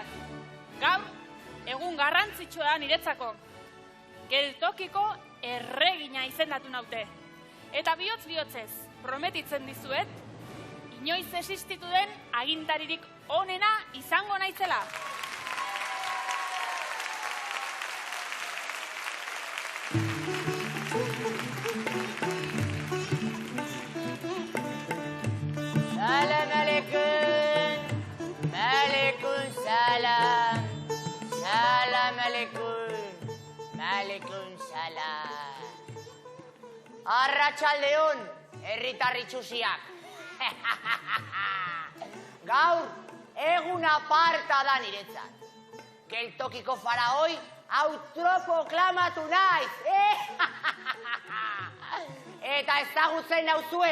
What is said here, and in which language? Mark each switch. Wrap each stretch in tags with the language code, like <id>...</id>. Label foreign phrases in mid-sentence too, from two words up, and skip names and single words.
<eu>Gaur, egun garrantzitsua niretzako. Geltokiko erregina izendatu naute. Eta bihotz-bihotzez, prometitzen dizuet, inoiz existitu den agintaririk onena izango naizela.</eu> <ar>سلام عليكم. وعليكم السلام. سلام عليكم. وعليكم السلام.</ar> <eu>Arratsaldeon, herritar itxusiak. Gaur, egun aparta da niretzat. Geltokiko faraoi autoproklamatu naiz. Eta ezagutzen nauzue.</eu>